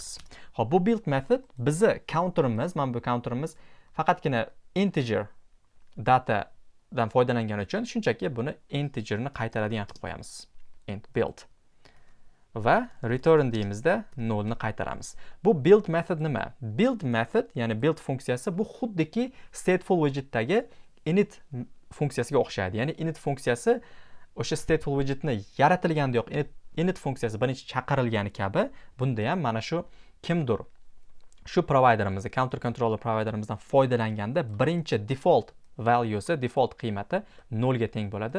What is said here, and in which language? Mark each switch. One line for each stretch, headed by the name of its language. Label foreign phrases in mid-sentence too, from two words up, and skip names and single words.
Uzbek: Hop, bu
English: build method
Uzbek: bizi counterimiz, mana bu counterimiz faqatgina integer datadan foydalangani uchun shunchaki buni integerni qaytaradigan qilib qo'yamiz.
English: Int build.
Uzbek: Va return deymizda 0 ni qaytaramiz. Bu
English: build method
Uzbek: nima?
English: Build method,
Uzbek: ya'ni build funksiyasi bu xuddiki
English: stateful widgetdagi
Uzbek: init funksiyasiga o'xshaydi. Ya'ni init funksiyasi o'sha
English: stateful widgetni
Uzbek: yaratilganda yo'q, init funksiyasi birinchi chaqirilgani kabi, bunda ham mana shu kimdir shu providerimizni,
English: counter controller providerimizdan
Uzbek: foydalanganda birinchi
English: default valuesi,
Uzbek: default qiymati 0 ga teng bo'ladi.